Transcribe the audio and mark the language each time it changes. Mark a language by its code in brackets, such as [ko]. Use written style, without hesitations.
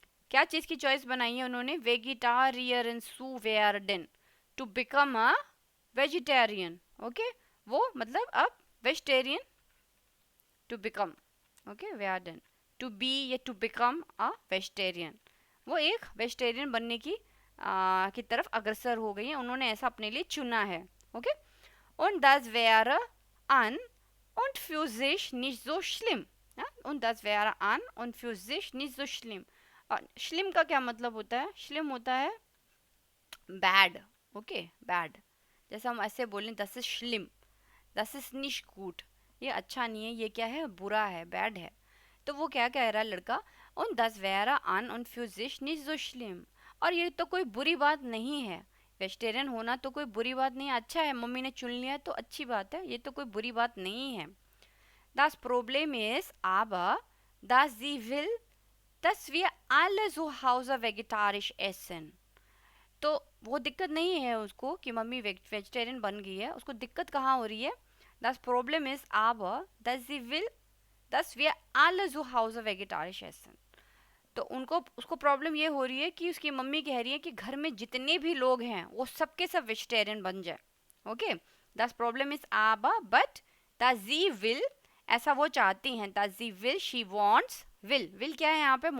[hi] क्या चीज़ की चॉइस बनाई है उन्होंने? वेजिटारियन सू वेयरडन, [en] To become a vegetarian. [hi] Okay, वो मतलब अब vegetarian, to become, okay वेयरडन, [en] to be या to become a vegetarian, [hi] वो एक वेजिटेरियन बनने की तरफ अग्रसर हो गई है, उन्होंने ऐसा अपने लिए चुना है। [de] ओके, und das wäre an und für sich nicht so schlimm, ja? Und das wäre an und für sich nicht so schlimm। [hi] और schlimm का क्या मतलब होता है? schlimm होता है बैड। ओके, बैड, जैसे हम ऐसे बोलें [de] das ist schlimm, das ist nicht gut, [hi] ये अच्छा नहीं है, ये क्या है? बुरा है, बैड है। तो वो क्या कह रहा है लड़का? [de] und das wäre an und für sich nicht so schlimm, [hi] और ये तो कोई बुरी बात नहीं है, वेजिटेरियन होना तो कोई बुरी बात नहीं है, अच्छा है, मम्मी ने चुन लिया तो अच्छी बात है, ये तो कोई बुरी बात नहीं है। [de] Das Problem ist aber, dass sie will, dass wir alle zu Hause vegetarisch essen। [hi] तो वो दिक्कत नहीं है उसको कि मम्मी वेजिटेरियन बन गई है, उसको दिक्कत कहाँ हो रही है? [de] Das Problem ist aber, dass sie will, dass wir alle zu Hause vegetarisch essen। [hi] तो उनको उसको प्रॉब्लम ये हो रही है कि उसकी मम्मी कह रही है कि घर में जितने भी लोग हैं वो सबके सब वेजिटेरियन बन जाए। ओके, दस प्रॉब्लम इज आबा बट दी विल, ऐसा वो चाहती हैं, दी विल, [en] she wants, [hi] विल क्या है यहाँ पे?